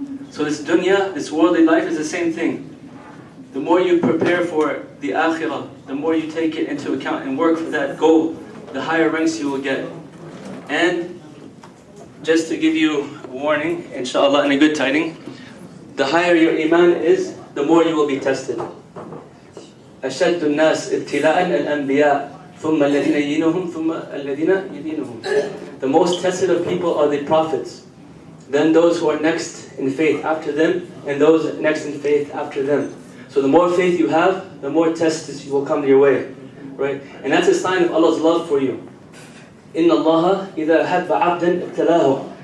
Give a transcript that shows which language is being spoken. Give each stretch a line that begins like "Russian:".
English: So this dunya, this worldly life is the same thing. The more you prepare for the akhirah, the more you take it into account and work for that goal, the higher ranks you will get. And just to give you a warning, inshallah, and a good tiding, the higher your iman is, the more you will be tested.
Arabic: أشد الناس ابتلاء الأنبياء ثم الذين يدينهم ثم الذين يدينهم.
English: The most tested of people are the prophets, then those who are next in faith after them, and those next in faith after them. So the more faith you have, the more tests will come your way, right? And that's a sign of Allah's love for you.
Arabic: إِنَّ اللَّهَ إِذَا أَحَبَّ عَبْدًا ابْتَلَاهُ.